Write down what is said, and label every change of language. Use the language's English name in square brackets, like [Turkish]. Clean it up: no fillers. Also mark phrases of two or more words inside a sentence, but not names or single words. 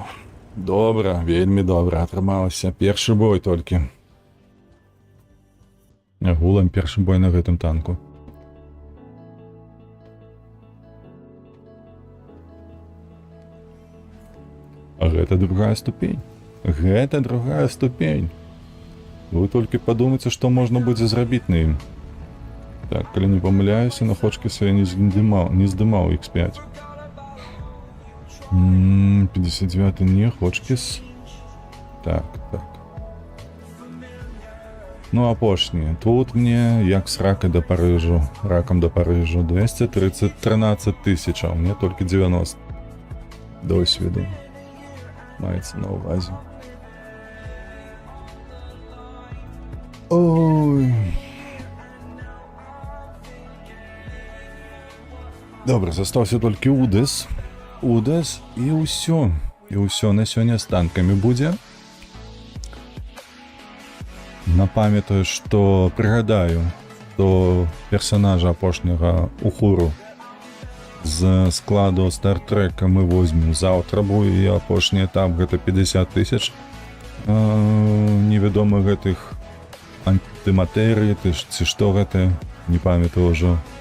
[Ukrainian] Добре, вельми добре. [Belarusian] Атрымалася. Першы бой толькі. Гулам першы бой на гэтым танку. А гэта другая ступень. Вы толькі падумайце, што можна будзе зрабіць на ім. Так, калі не памыляюся, на Ходжкіса я не здымаў X5. 59 не, Ходжкіс. Так. Ну, апошні. Тут мне, [Ukrainian] як з раком до Парижу, [Belarusian] 213 тысяч, а мне толькі 90. [Ukrainian] Досвіду. Мається на увазі. Ой... Добре, [Belarusian] застаўся толькі Удес і ўсё. І ўсё на сёння з танкамі будзе. Напамятаю, што прыгадаю, што персанажа апошняга Ухуру з складу Стартрека мы возьмем заўтра, бо і апошні этап гэта 50 тысяч невядомых гэтых антыматэрый, ці што гэта, не памятаю ўжо.